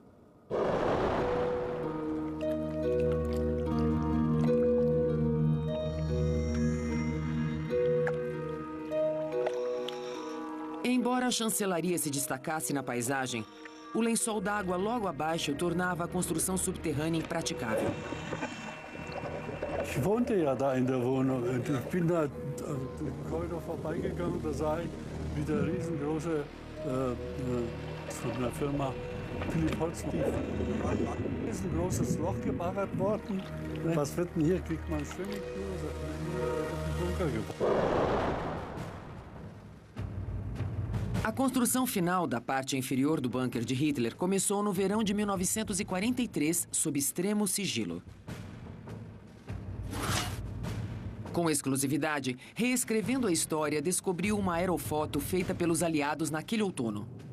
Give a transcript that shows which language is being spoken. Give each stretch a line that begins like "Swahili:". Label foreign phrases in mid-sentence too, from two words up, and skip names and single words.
Portuguese: Embora a chancelaria se destacasse na paisagem, o lençol d'água logo abaixo tornava a construção subterrânea impraticável.
German: Ich wohnte ja da in der Wohnung und ich bin da im Korridor vorbeigegangen, da sah ich, wie der riesengroße von der Firma Philipp Holz, ein riesengroßes Loch gebaggert worden. Was wird denn hier? Kriegt man Swimmingpool? Bunker gebaut.
Portuguese: A construção final da parte inferior do bunker de Hitler começou no verão de 1943, sob extremo sigilo. Com exclusividade, reescrevendo a história, descobriu uma aerofoto feita pelos aliados naquele outono.